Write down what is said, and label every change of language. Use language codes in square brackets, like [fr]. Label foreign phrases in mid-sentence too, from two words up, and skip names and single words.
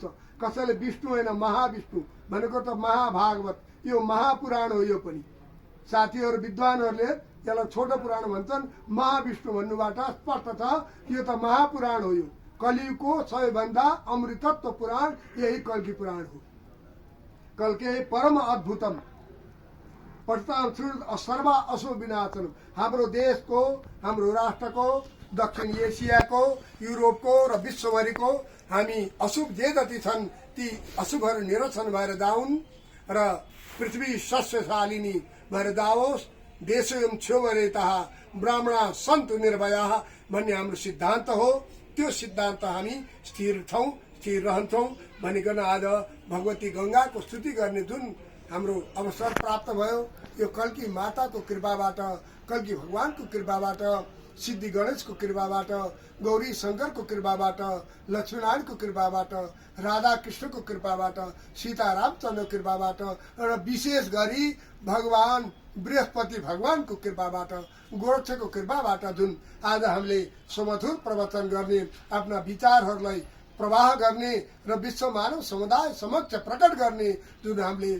[ne] कसैले विष्णु होइन महाविष्णु भनेको त महाभागवत, यो महापुराण हो। यो पनि साथीहरू विद्वानहरूले यसलाई छोटो पुराण भन्छन्, महाविष्णु भन्नुबाट स्पष्ट छ यो त महापुराण हो। यो कलियुगको सबैभन्दा अमृतत्व पुराण यही कल्की पुराण हो। [sa] कल्के परम अद्भुतम पठिताम श्रृणुत सर्व अशुभ विनाशनम। [ne] हाम्रो देशको, हाम्रो राष्ट्रको, दक्षिण एसियाको, युरोपको र विश्वभरिको हामी अशुभ जे जति छन् ती अशुभहरू निरसन भएर जाउन् र पृथ्वी सस्यशालिनी भएर जाओस्। [sa] देशोऽयं क्षोभरेतः ब्राह्मणा सन्तु निर्भयाः [ne] भन्ने हाम्रो सिद्धान्त हो। त्यो सिद्धान्त हामी स्थिर छौँ, स्थिर रहन्छौँ भनिकन आज भगवती गंगाको स्तुति गर्ने जुन हाम्रो अवसर प्राप्त भयो, यो कल्की माताको कृपाबाट, कल्की भगवानको कृपाबाट, सिद्धि गणेशको कृपाबाट, गौरी शंकरको कृपाबाट, लक्ष्मीनारायणको कृपाबाट, राधा कृष्णको कृपाबाट, सीता रामचन्द्रको कृपाबाट र विशेष गरी भगवान बृहस्पति भगवानको कृपाबाट, गोरक्षको कृपाबाट जुन आज हामीले सुमधुर प्रवचन गर्ने, आफ्ना विचारहरूलाई प्रवाह गर्ने र विश्व मानव समुदाय समक्ष प्रकट गर्ने जुन हामीले